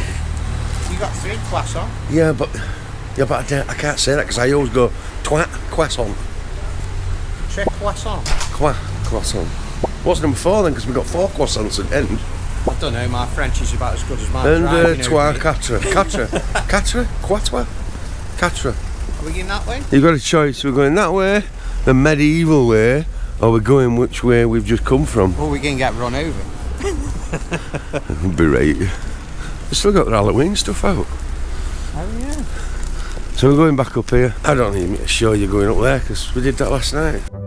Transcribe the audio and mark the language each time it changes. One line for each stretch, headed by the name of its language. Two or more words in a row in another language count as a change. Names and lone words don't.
English: You got 3 croissants? Yeah, but I can't say that because I always go croissant. Croissant. Croissant. What's number 4 then? Because we've got 4 croissants at the end. I don't know, my French is about as good as mine.
French: And trois quatre. Quatre?
English: Are we going that way? You've got a choice. We're going that way, the medieval way, or we're going which way we've just come from. Or we can get run over. Be right. We've still got the Halloween stuff out. Oh yeah. So we're going back up here. I don't need me to show you going up there because we did that last night.